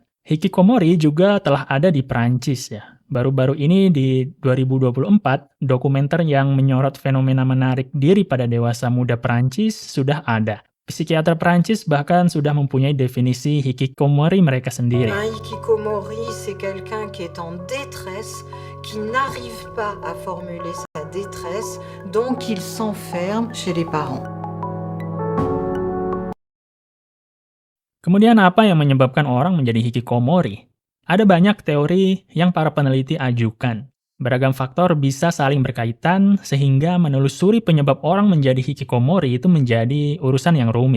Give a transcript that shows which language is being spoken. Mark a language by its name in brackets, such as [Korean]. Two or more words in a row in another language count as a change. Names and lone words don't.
[Indonesian] Hikikomori juga telah ada di Prancis ya. Baru-baru ini di 2024, dokumenter yang menyorot fenomena menarik diri pada dewasa muda Prancis sudah ada. Psikiater Prancis bahkan sudah mempunyai definisi hikikomori mereka sendiri. [French] Un hikikomori, c'est quelqu'un qui est en détresse, qui n'arrive pas à formuler sa détresse, donc il s'enferme chez les parents. [Indonesian] Kemudian apa yang menyebabkan orang menjadi hikikomori? Ada banyak teori yang para peneliti ajukan. Beragam faktor bisa saling berkaitan sehingga menelusuri penyebab orang menjadi hikikomori itu menjadi urusan yang rumit.